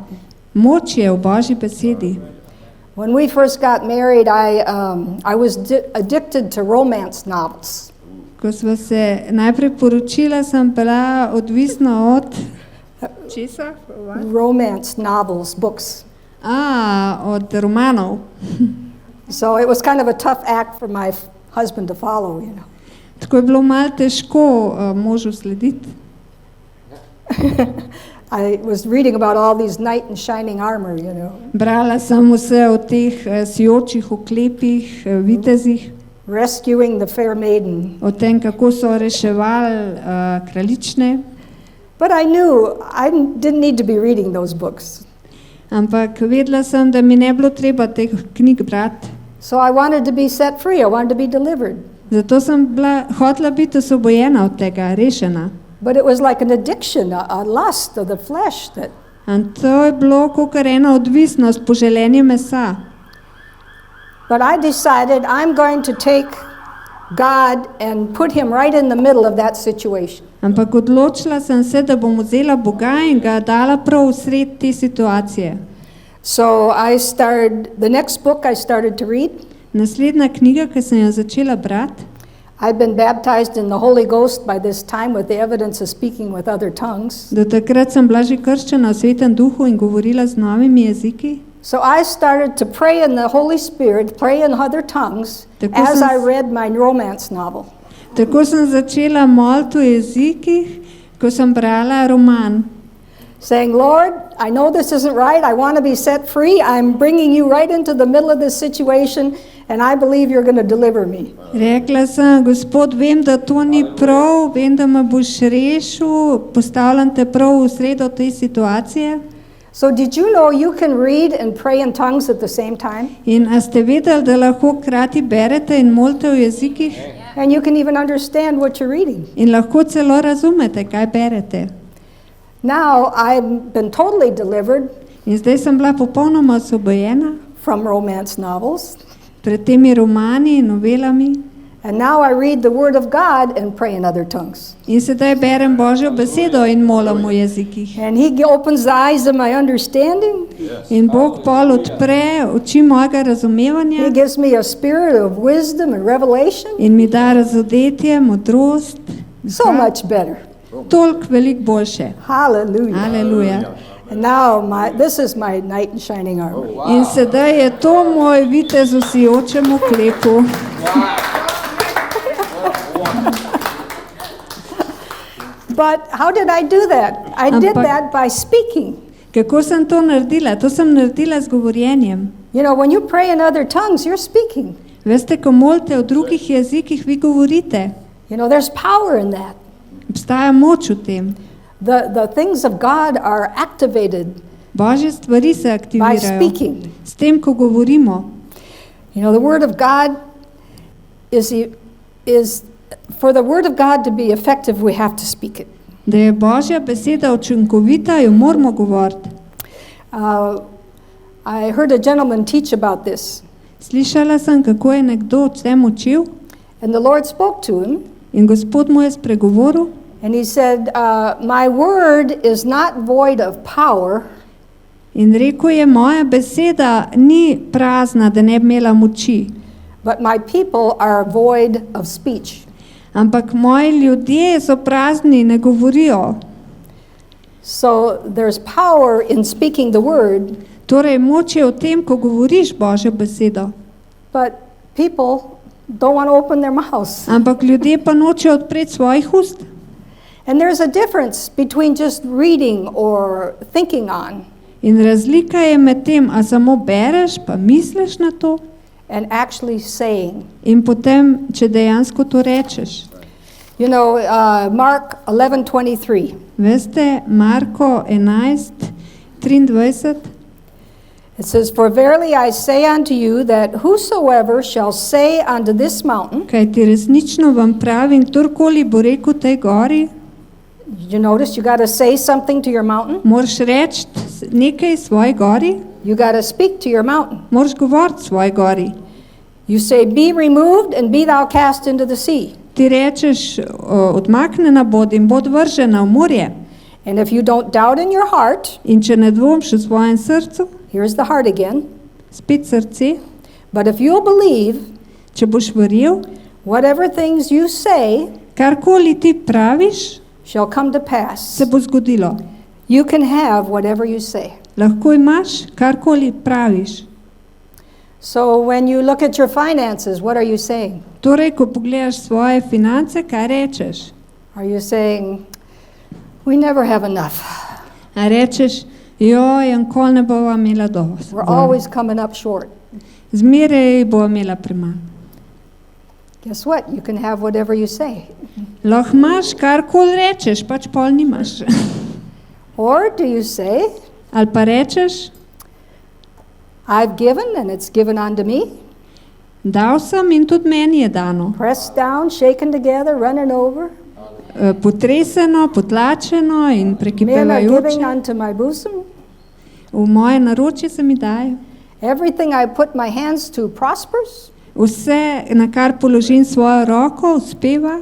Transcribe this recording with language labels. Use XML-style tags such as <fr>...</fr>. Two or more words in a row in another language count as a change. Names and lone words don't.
<sl>Moč je v Božji besedi.</sl> <en>When we first got married, I was addicted to romance novels.</en> <sl>Ko sva se najprej poročila, sem bila odvisna od česa?</sl> <en>Romance novels, books.</en> <sl>Od romanov.</sl> <en>So it was kind of a tough act for my husband to follow, you know.</en> <sl>Tako je bilo malo težko možu slediti.</sl> <en>I was reading about all these knight in shining armor, you know.</en> <sl>Brala sem vse o teh sijočih oklepih, vitezih,</sl> <en>Rescuing the fair maiden.</en> <sl>o tem, kako so reševali kraljične.</sl> <en>But I knew I didn't need to be reading those books.</en> <sl>Ampak vedela sem, da mi ne bilo treba teh knjig brati.</sl> <en>So I wanted to be set free. I wanted to be delivered.</en> <sl>Zato sem hotela biti osvobojena od tega, rešena.</sl> <en>But it was like an addiction, a lust of the flesh that</en> <sl>In to je bilo kakor ena odvisnost, poželenje mesa.</sl> <en>But I decided I'm going to take God and put him right in the middle of that situation.</en> <sl>Ampak odločila sem se, da bom vzela Boga in ga dala prav v sred te situacije.</sl> <en>So the next book I started to read.</en> <sl>Naslednja knjiga, ki sem jo začela brati,</sl> <en>I'd been baptized in the Holy Ghost by this time with the evidence of speaking with other tongues.</en> <sl>do takrat sem bila že krščena v Svetem duhu in govorila z novimi jeziki.</sl> <en>So I started to pray in the Holy Spirit, pray in other tongues, as I read my romance novel.</en> <sl>Tako sem začela moliti v jezikih, ko sem brala roman.</sl> <en>Saying, Lord, I know this isn't right. I want to be set free. I'm bringing you right into the middle of this situation, and I believe you're going to deliver me.</en> <sl>Rekla sem, Gospod, vem, da to ni prav, vem, da me boš rešil, postavljam te prav v sredo te situacije.</sl> <en>So did you know you can read and pray in tongues at the same time?</en> <sl>In a ste vedeli, da lahko krati berete in molite v jezikih?</sl> <en>And you can even understand what you're reading.</en> <sl>In lahko celo razumete, kaj berete.</sl> <en>Now I've been totally delivered</en> <sl>In zdaj sem bila popolnoma osvobojena</sl> <en>from romance novels.</en> <sl>pred temi romani in novelami.</sl> <en>And now I read the Word of God and pray in other tongues.</en> <sl>In sedaj berem Božjo besedo in molim v jezikih.</sl> <en>And He opens the eyes of my understanding.</en> <sl>In Bog pol odpre oči mojega</sl> <en>He</en> <sl>razumevanja</sl> <en>gives me a spirit of wisdom and revelation.</en> <sl>in mi da razodetje, modrost.</sl> <en>So much better.</en> <sl>Toliko veliko boljše.</sl> <en>Hallelujah.</en> <sl>Aleluja.</sl> <en>And now this is my knight in shining armor.</en> <sl>In sedaj je to moj vitez v sijočem oklepu.</sl> <en>But how did I do that? I did</en> <sl>Ampak-</sl> <en>that by speaking.</en> <sl>Kako sem to naredila? To sem naredila z govorjenjem.</sl> <en>You know, when you pray in other tongues, you're speaking.</en> <sl>Veste, ko molite v drugih jezikih, vi govorite.</sl> <en>You know, there's power in that.</en> <sl>Obstaja moč v tem.</sl> <en>The things of God are activated</en> <sl>Božje stvari se</sl> <en>by</en> <sl>aktivirajo.</sl> <en>speaking.</en> <sl>S tem, ko govorimo.</sl> <en>You know, the Word of God is for the Word of God to be effective, we have to speak it.</en> <sl>Da je Božja beseda učinkovita, jo moramo govoriti.</sl> <en>I heard a gentleman teach about this,</en> <sl>Slišala sem, kako je nekdo o tem učil</sl> <en>and the Lord spoke to him,</en> <sl>in Gospod mu je spregovoril</sl> <en>and he said, my word is not void of power,</en> <sl>in rekel je, moja beseda ni prazna, da ne bi imela moči,</sl> <en>but my people are void of speech.</en> <sl>ampak moji ljudje so prazni, ne govorijo.</sl> <en>So there's power in speaking the word,</en> <sl>Torej, moč je v tem, ko govoriš Božjo besedo,</sl> <en>but people don't want to open their mouths.</en> <sl>ampak ljudje pa nočejo odpreti svojih ust.</sl> <en>And there's a difference between just reading or thinking on</en> <sl>In razlika je med tem, a samo bereš, pa misliš na to,</sl> <en>and actually saying.</en> <sl>in potem, če dejansko to rečeš.</sl> <en>You know, Mark 11:23.</en> <sl>Veste, Marko 11:23,</sl> <en>It says, for verily I say unto you that whosoever shall say unto this mountain,</en> <sl>kajti resnično vam pravim, kdorkoli bo rekel tej gori,</sl> <en>you notice you got to say something to your mountain.</en> <sl>moraš reči nekaj svoji gori,</sl> <en>You got to speak to your mountain.</en> <sl>moraš govoriti svoji gori.</sl> <en>You say, be removed and be thou cast into the sea.</en> <sl>Ti rečeš, odmaknjena bod in bod vržena v morje.</sl> <en>And if you don't doubt in your heart,</en> <sl>In če ne dvomš v svojem srcu,</sl> <en>here's the heart again.</en> <sl>spet srce,</sl> <en>But if you'll believe,</en> <sl>če boš verjel,</sl> <en>whatever things you say</en> <sl>karkoli ti praviš,</sl> <en>shall come to pass.</en> <sl>se bo zgodilo.</sl> <en>You can have whatever you say.</en> <sl>Lahko imaš, karkoli praviš.</sl> <en>So when you look at your finances, what are you saying?</en> <sl>Torej, ko pogledaš svoje finance, kaj rečeš?</sl> <en>Are you saying, we never have enough?</en> <sl>A rečeš, joj, nikoli ne bova imela dovolj.</sl> <en>We're always coming up short.</en> <sl>Zmeraj bova imela premalo.</sl> <en>Guess what? You can have whatever you say.</en> <sl>Lahko imaš, karkoli rečeš, pač pol nimaš.</sl> <en>Or do you say,</en> <sl>Ali pa rečeš,</sl> <en>I've given and it's given unto me,</en> <sl>dal sem in tudi meni je dano.</sl> <en>pressed down, shaken together, running over,</en> <sl>Potreseno, potlačeno in</sl> <en>men are giving</en> <sl>prekipevajoče.</sl> <en>unto my bosom.</en> <sl>V moje naročje se mi daje.</sl> <en>Everything I put my hands to prospers.</en> <sl>Vse, na kar položim svojo roko, uspeva.</sl>